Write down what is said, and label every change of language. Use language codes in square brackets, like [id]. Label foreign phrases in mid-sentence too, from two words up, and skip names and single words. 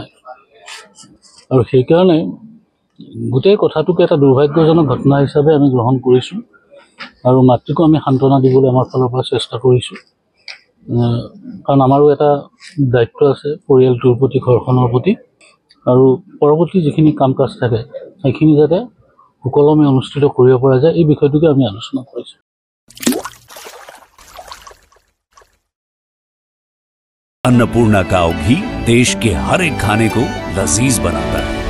[as] আৰু সেইকাৰণে গোটেই কথাটোকে এটা দুৰ্ভাগ্যজনক ঘটনা হিচাপে আমি গ্ৰহণ কৰিছোঁ আৰু মাতৃকো আমি সান্ত্বনা দিবলৈ আমাৰ ফালৰ পৰা চেষ্টা কৰিছোঁ, কাৰণ আমাৰো এটা দায়িত্ব আছে পৰিয়ালটোৰ প্ৰতি, ঘৰখনৰ প্ৰতি, আৰু পৰৱৰ্তী যিখিনি কাম কাজ থাকে সেইখিনি যাতে সুকলমে অনুষ্ঠিত কৰিব পৰা যায় এই বিষয়টোকে আমি আলোচনা কৰিছোঁ। [hi] अन्नपूर्णा काव घी देश के हर एक खाने को लजीज बनाता है।